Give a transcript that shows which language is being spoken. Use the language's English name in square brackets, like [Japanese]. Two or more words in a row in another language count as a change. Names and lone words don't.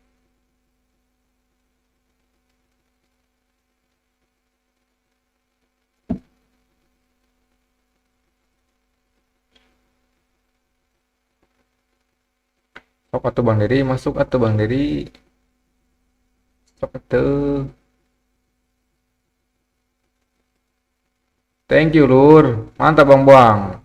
[Sundanese] Sok atuh Bang Dery, masuk atuh Bang Dery. Sok atuh. [English] Thank you Lur. [Sundanese] Mantap Bang Buang.